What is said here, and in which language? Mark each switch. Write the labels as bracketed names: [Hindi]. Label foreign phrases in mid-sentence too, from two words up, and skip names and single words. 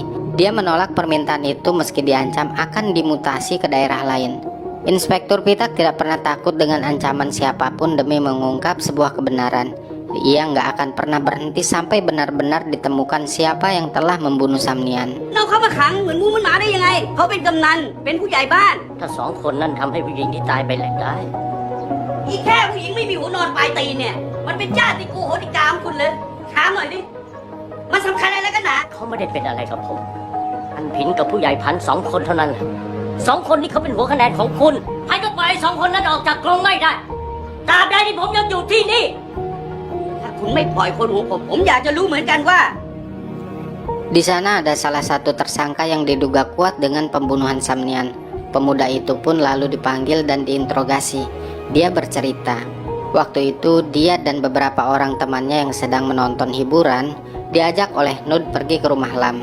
[Indonesian] Dia menolak permintaan itu meski diancam akan dimutasi ke daerah lain. Inspektur Pitak tidak pernah takut dengan ancaman siapapun demi mengungkap sebuah kebenaran. Ia nggak akan pernah berhenti sampai benar-benar ditemukan siapa yang telah membunuh Samnian. [Thai] เราเข้ามาขังเหมือนหมูเหมือนหมาได้ยังไงเขาเป็นกำนันเป็นผู้ใหญ่บ้าน ถ้า2 คนนั้นทำให้ผู้หญิงที่ตายไปแหลกได้ อีแค่ผู้หญิงไม่มีหัวนอนปลายตีนเนี่ยมันเป็นญาติโกโหติกาของคุณเลยถามหน่อยดิมันสำคัญอะไรกันหนา เขาไม่ได้เป็นอะไรกับผม อันผินกับผู้ใหญ่พัน2 คนเท่านั้นแหละ2 คนนี้เขาเป็นหัวคะแนนของคุณใครก็ปล่อย2 คนนั้นออกจากกรงไม่ได้ตราบใดที่ผมยังอยู่ที่นี่ ถ้าคุณไม่ปล่อยคนของผมอยากจะรู้เหมือนกันว่า [Indonesian] Di sana ada salah satu tersangka yang diduga kuat dengan pembunuhan Samnian. Pemuda itu pun lalu dipanggil dan diinterogasi. Dia bercerita, waktu itu dia dan beberapa orang temannya yang sedang menonton hiburan diajak oleh Nud pergi ke rumah Lam.